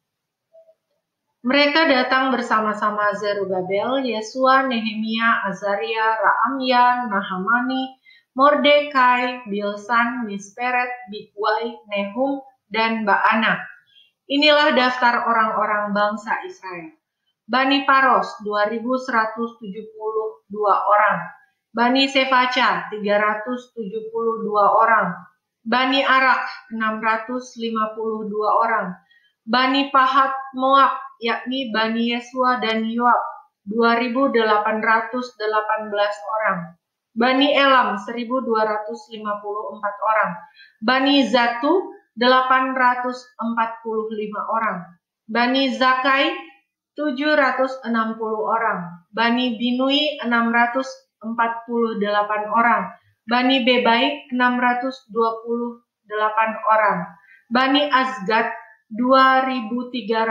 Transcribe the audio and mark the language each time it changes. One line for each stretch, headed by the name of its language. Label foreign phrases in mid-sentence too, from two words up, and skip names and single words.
Indonesian: Mereka datang bersama-sama Zerubabel, Yesua, Nehemia, Azaria, Raamya, Nahamani, Mordekai, Bilsan, Misperet, Bigwai, Nehum, dan Baana. Inilah daftar orang-orang bangsa Israel. Bani Paros 2.172 orang, Bani Sefaca 372 orang, Bani Arak 652 orang, Bani Pahat Moab yakni Bani Yesua dan Yoab 2.818 orang, Bani Elam 1.254 orang, Bani Zatu 845 orang, Bani Zakai 760 orang, Bani Binui 648 orang, Bani Bebai 628 orang, Bani Azgad 2.322